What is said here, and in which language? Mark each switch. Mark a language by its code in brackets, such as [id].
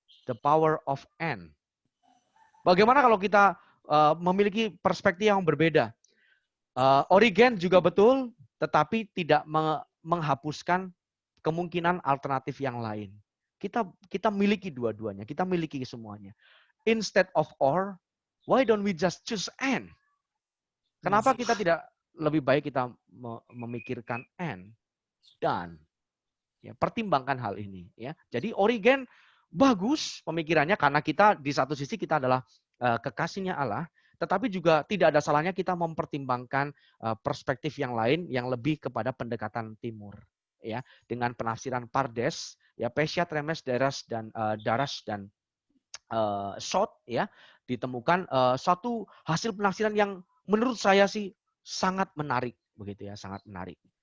[en] The power of N. [id] Bagaimana kalau kita memiliki perspektif yang berbeda? Origen juga betul, tetapi tidak menghapuskan kemungkinan alternatif yang lain. Kita miliki dua-duanya, kita miliki semuanya. [en] Instead of Or, why don't we just choose N? [id] Kenapa kita tidak lebih baik kita memikirkan N? Dan ya, pertimbangkan hal ini, ya. Jadi Origen bagus pemikirannya, karena kita di satu sisi kita adalah kekasihnya Allah, tetapi juga tidak ada salahnya kita mempertimbangkan perspektif yang lain yang lebih kepada pendekatan timur, ya, dengan penafsiran Pardes, ya, Peshat, Remes, Darash dan Shot, ya, ditemukan satu hasil penafsiran yang menurut saya sih sangat menarik, begitu ya, sangat menarik.